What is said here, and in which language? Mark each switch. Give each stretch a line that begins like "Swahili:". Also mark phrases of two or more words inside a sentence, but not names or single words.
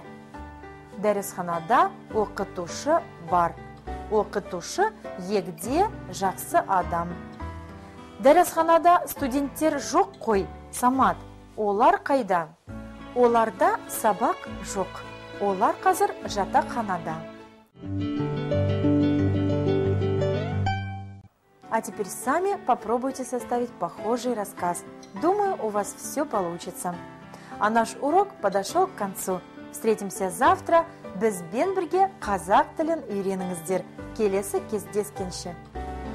Kazakh: Дәрісханада оқытушы бар. Оқытушы егде жақсы адам. Дәрісханада студенттер жоқ қой, Самат. Олар қайда? Оларда сабақ жоқ. Олар қазір жатақханада.
Russian: А теперь сами попробуйте составить похожий рассказ. Думаю, у вас все получится. А наш урок подошел к концу. Встретимся завтра.
Kazakh: Бізбен бірге қазақ тілін үйреніңіздер. Келесі кездескенше.